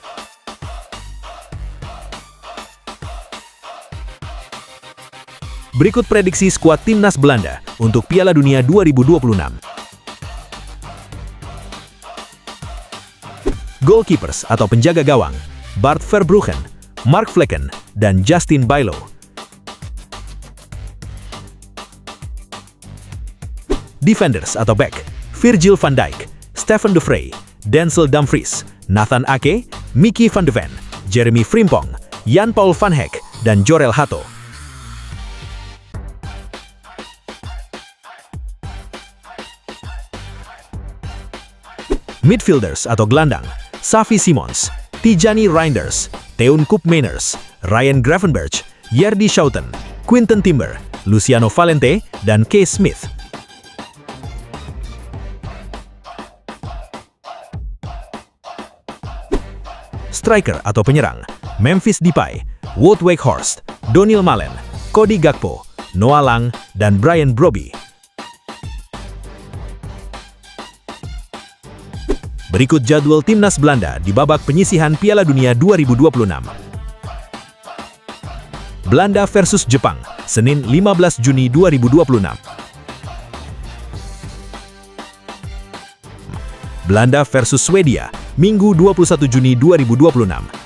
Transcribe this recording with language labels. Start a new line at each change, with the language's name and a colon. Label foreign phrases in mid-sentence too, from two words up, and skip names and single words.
Indonesian: Berikut prediksi skuad timnas Belanda untuk Piala Dunia 2026. Goalkeepers atau penjaga gawang, Bart Verbruggen, Mark Vlekken, dan Justin Bijlow. Defenders atau back, Virgil van Dijk, Stefan de Vrij, Denzel Dumfries, Nathan Ake, Mickey van de Ven, Jeremy Frimpong, Jan-Paul van Hek, dan Jorel Hato. Midfielders atau gelandang, Xavi Simons, Tijani Reinders, Teun Koopmeiners, Ryan Gravenberch, Jerdy Schouten, Quinten Timber, Luciano Valente, dan Kees Smith. Striker atau penyerang, Memphis Depay, Wout Weghorst, Donyell Malen, Cody Gakpo, Noah Lang, dan Brian Brobby. Berikut jadwal timnas Belanda di babak penyisihan Piala Dunia 2026. Belanda versus Jepang, Senin 15 Juni 2026. Belanda versus Swedia, Minggu 21 Juni 2026.